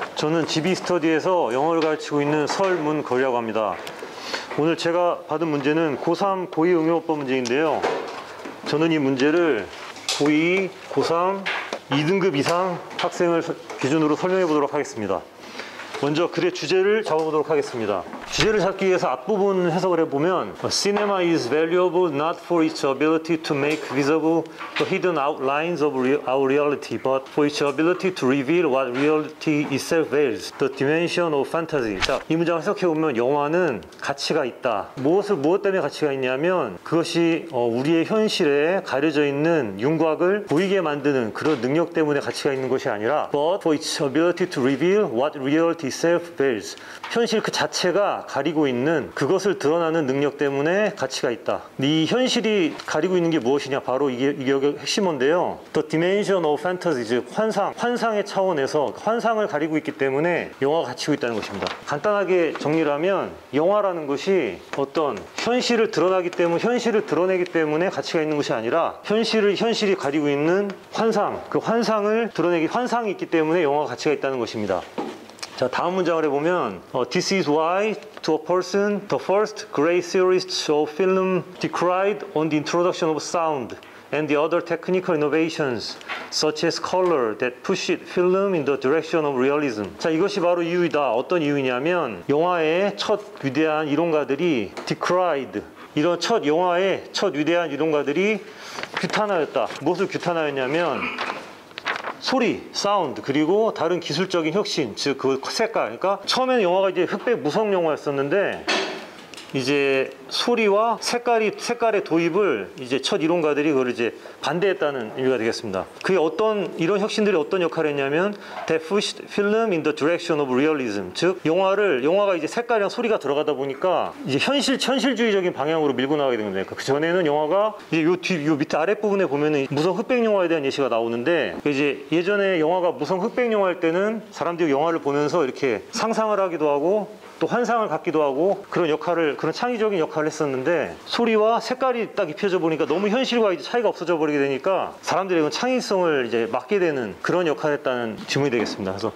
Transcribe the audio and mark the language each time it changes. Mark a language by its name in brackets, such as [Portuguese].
[Korean] 저는 GB스터디에서 영어를 가르치고 있는 설문거리라고 합니다. 오늘 제가 받은 문제는 고3, 고2 응용어법 문제인데요. 저는 이 문제를 고2, 고3, 2등급 이상 학생을 기준으로 설명해 보도록 하겠습니다. 먼저 글의 주제를 잡아보도록 하겠습니다. 주제를 잡기 위해서 앞부분 해석을 해보면 [English] Cinema is valuable not for its ability to make visible the hidden outlines of our reality, but for its ability to reveal what reality itself is, the dimension of fantasy. [Korean] 자, 이 문장을 해석해보면 영화는 가치가 있다. 무엇 때문에 가치가 있냐면 그것이 우리의 현실에 가려져 있는 윤곽을 보이게 만드는 그런 능력 때문에 가치가 있는 것이 아니라 [English] but for its ability to reveal what reality itself is. [Korean] 현실 그 자체가 가리고 있는 그것을 드러나는 능력 때문에 가치가 있다. 이 현실이 가리고 있는 게 무엇이냐? 바로 이게 여기 핵심어인데요. [English] The dimension of fantasy, [Korean] 즉 환상의 차원에서 환상을 가리고 있기 때문에 영화가 가치고 있다는 것입니다. 간단하게 정리를 하면 영화라는 것이 어떤 현실을 드러내기 때문에 가치가 있는 것이 아니라 현실이 가리고 있는 환상, 그 환상을 드러내기 환상이 있기 때문에 영화가 가치가 있다는 것입니다. 자, 다음 문장을 해보면 [English] This is why to a person the first great theorists of film decried on the introduction of sound and the other technical innovations such as color that pushed film in the direction of realism. [Korean] 자, 이것이 바로 이유이다. 어떤 이유냐면 영화의 첫 위대한 이론가들이 decried, 이런 영화의 첫 위대한 이론가들이 규탄하였다. 무엇을 규탄하였냐면 소리, 사운드, 그리고 다른 기술적인 혁신, 즉 그 색깔. 그러니까 처음에는 영화가 이제 흑백 무성 영화였었는데 이제 소리와 색깔의 도입을 이제 첫 이론가들이 그걸 이제 반대했다는 의미가 되겠습니다. 그게 이런 혁신들이 어떤 역할을 했냐면 [English] That pushed film in the direction of realism. [Korean] 즉 영화가 이제 색깔이랑 소리가 들어가다 보니까 이제 현실주의적인 방향으로 밀고 나가게 된 겁니다. 그 전에는 영화가 이제 요 밑에 아랫부분에 보면은 무성 흑백 영화에 대한 예시가 나오는데 이제 예전에 영화가 무성 흑백 영화일 때는 사람들이 영화를 보면서 이렇게 상상을 하기도 하고 또 환상을 갖기도 하고 그런 창의적인 역할을 했었는데 일소리와 색깔이 딱 입혀져 보니까 너무 현실과 이제 차이가 없어져 버리게 되니까 사람들의 창의성을 이제 막게 되는 그런 역할을 했다는 질문이 되겠습니다.